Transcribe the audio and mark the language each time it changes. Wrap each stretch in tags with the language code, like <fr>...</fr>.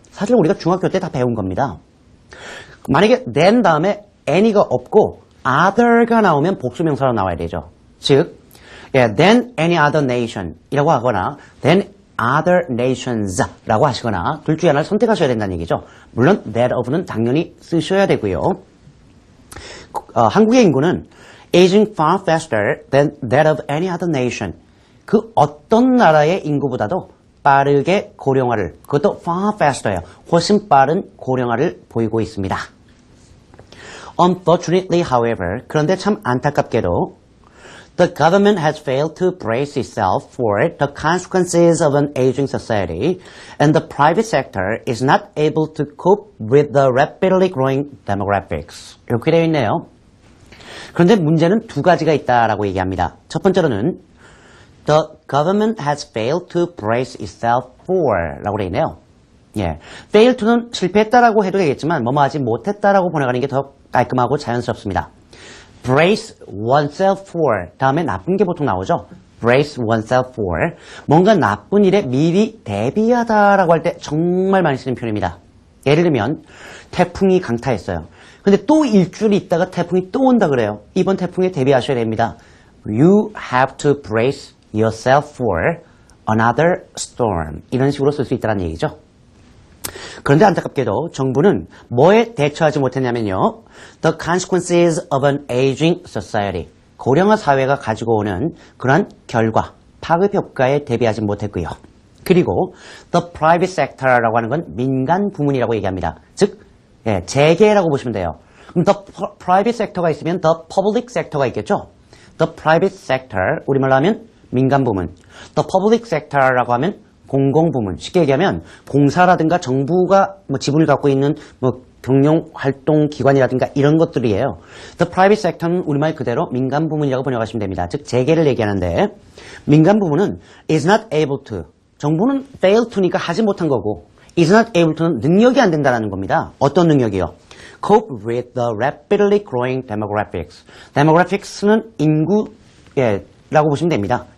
<ko>사실 우리가 중학교 때 다 배운 겁니다. 만약에 than 다음에 any가 없고 other가 나오면 복수명사로 나와야 되죠. 즉,</ko> <en>than any other nation</en> <ko>이라고 하거나</ko> <en>than other nations</en> <ko>라고 하시거나 둘 중에 하나를 선택하셔야 된다는 얘기죠. 물론 that of는 당연히 쓰셔야 되고요. 한국의 인구는</ko> <en>aging far faster than that of any other nation.</en> <ko>그 어떤 나라의 인구보다도 빠르게 고령화를, 그것도 far faster예요. 훨씬 빠른 고령화를 보이고 있습니다.</ko> <en>Unfortunately, however,</en> <ko>그런데 참 안타깝게도</ko> <en>the government has failed to brace itself for the consequences of an aging society, and the private sector is not able to cope with the rapidly growing demographics.</en> <ko>이렇게 되어 있네요. 그런데 문제는 두 가지가 있다라고 얘기합니다. 첫 번째로는</ko> <en>the government has failed to brace itself for</en> <ko>라고 되어 있네요. fail to는 실패했다라고 해도 되겠지만 뭐뭐 하지 못했다라고 번역하는 게 더 깔끔하고 자연스럽습니다.</ko> <en>brace oneself for</en> <ko>다음에 나쁜 게 보통 나오죠.</ko> <en>brace oneself for</en> <ko>뭔가 나쁜 일에 미리 대비하다라고 할 때 정말 많이 쓰는 표현입니다. 예를 들면 태풍이 강타했어요. 근데 또 일주일 있다가 태풍이 또 온다 그래요. 이번 태풍에 대비하셔야 됩니다.</ko> <en>You have to brace yourself for another storm.</en> <ko>이런 식으로 쓸 수 있다는 얘기죠. 그런데 안타깝게도 정부는 뭐에 대처하지 못했냐면요.</ko> <en>The consequences of an aging society.</en> <ko>고령화 사회가 가지고 오는 그러한 결과, 파급 효과에 대비하지 못했고요. 그리고 the private sector라고 하는 건 민간 부문이라고 얘기합니다. 즉, 재계라고 보시면 돼요. 그럼</ko> <en>the private sector</en> <ko>가 있으면</ko> <en>the public sector</en> <ko>가 있겠죠.</ko> <en>The private sector,</en> <ko>우리말로 하면 민간 부문.</ko> <en>The public sector</en> <ko>라고 하면 공공부문. 쉽게 얘기하면 공사라든가 정부가 지분을 갖고 있는 경영활동기관이라든가 이런 것들이에요.</ko> <en>The private sector</en> <ko>는 우리말 그대로 민간 부문이라고 번역하시면 됩니다. 즉 재계를 얘기하는데 민간 부문은</ko> <en>is not able to.</en> <ko>정부는 fail to니까 하지 못한 거고</ko> <en>is not able to</en> <ko>는 능력이 안 된다는 겁니다. 어떤 능력이요?</ko> <en>Cope with the rapidly growing demographics.</en> <ko>Demographics는 인구라고 보시면 됩니다.</ko>